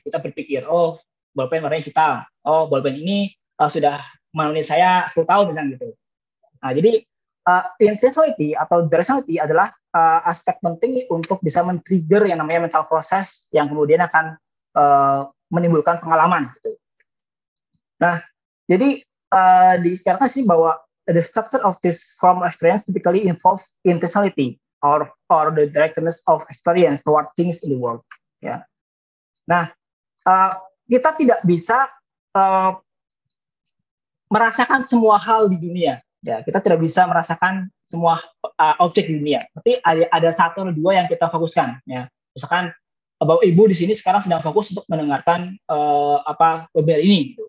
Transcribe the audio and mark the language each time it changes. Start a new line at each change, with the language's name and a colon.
Indonesian: Kita berpikir, oh bolpen warnanya hitam, oh bolpen ini sudah menemani saya 10 tahun misalnya gitu. Nah, jadi intentionality atau directionality adalah aspek penting untuk bisa men-trigger yang namanya mental process yang kemudian akan menimbulkan pengalaman gitu. Nah, jadi dikatakan sih bahwa
English: the structure of this form of experience typically involves intentionality or the directness of experience toward things in the world.
Indonesian: Ya. Nah, kita tidak bisa merasakan semua hal di dunia. Ya, kita tidak bisa merasakan semua objek di dunia. Berarti ada satu atau dua yang kita fokuskan. Ya, misalkan Bapak Ibu di sini sekarang sedang fokus untuk mendengarkan webinar ini, gitu.